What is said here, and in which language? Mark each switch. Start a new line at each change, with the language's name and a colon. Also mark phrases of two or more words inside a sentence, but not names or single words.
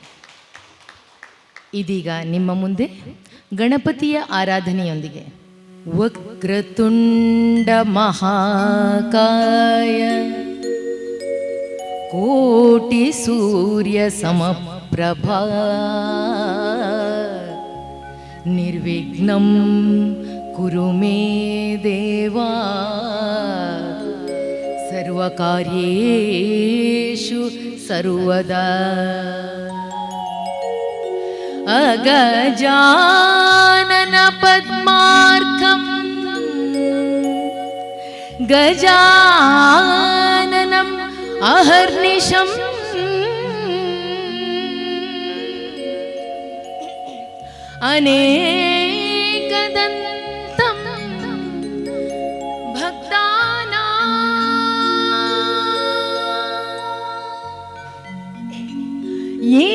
Kannada: ಇದೀಗ ನಿಮ್ಮ ಮುಂದೆ ಗಣಪತಿಯ ಆರಾಧನೆಯೊಂದಿಗೆ
Sanskrit: ವಕ್ರತುಂಡ ಮಹಾಕಾಯ ಕೋಟಿ ಸೂರ್ಯ ಸಮಪ್ರಭಾ ನಿರ್ವಿಘ್ನಂ ಕುರು ಮೇ ದೇವಾ ಸರ್ವಕಾರ್ಯೇಷು ಸರ್ವದಾ. ಅಗಜಾನನ ಪದ್ಮಾರ್ಕಂ ಗಜಾನನಂ ಅಹರ್ನಿಶಂ ಅನೇಕದಂತಂ ಭಕ್ತಾನಾಂ